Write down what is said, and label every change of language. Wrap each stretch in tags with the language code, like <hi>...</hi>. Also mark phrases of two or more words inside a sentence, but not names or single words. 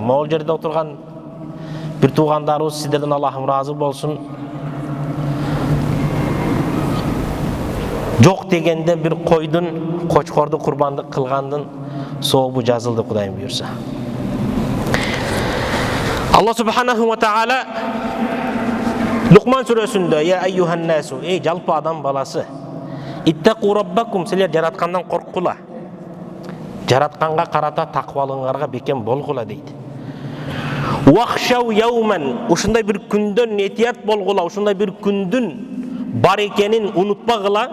<ky>Могул жерде отурган бир туугандарыбыз, сиздерден Аллахым ыраазы болсун, жок дегенде бир койдун, кочкорду курбандык кылгандын сообу жазылды, Кудайым буйрса. Алла</ky> <ar>سبحانه وتعالى</ar> <ky>Лукман сүрөсүндө:</ky> <ar>"يا أيها الناس",</ar> <ky>эй жалпы адам баласы,</ky> <ar>اتقوا ربكم,</ar> <ky>силер жараткандан корккула. Жаратканга карата таквалыгыңарга бекем болгула дейт.</ky> <ar>واخشوا يوما,</ar> <ky>ушундай бир күндөн этият болгула, ушундай бир күндүн бар экенин унутпагыла.</ky>